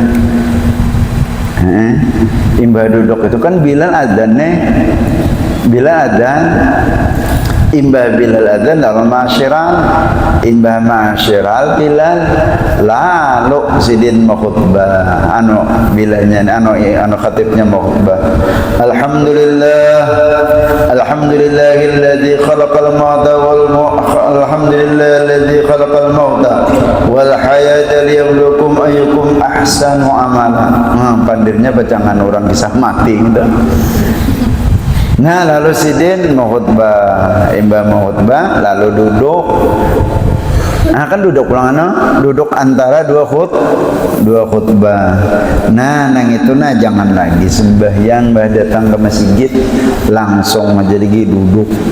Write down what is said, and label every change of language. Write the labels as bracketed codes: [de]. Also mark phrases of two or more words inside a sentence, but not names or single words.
[bjn] Imbah duduk itu kan Bilal adzan nih. Bilal adzan, imbah Bilal adzan dalam masyiral, imbah masyiral Bilal lalu sidin mau khutbah Bilalnya khatibnya mau khutbah. [ar] الحمد لله الذي خلق الموت الحمد لله الذي خلق الموت والحياة ليبلوكم أيكم أحسن عملا. [bjn] Pandirnya bacangan orang kisah mati gitu. Nah lalu sidin mau khutbah, imbah mau khutbah lalu duduk. Nah kan duduk ulangan, duduk antara dua khutbah. Nah nang itu jangan lagi sembahyang bah datang ke masjid langsung aja lagi duduk.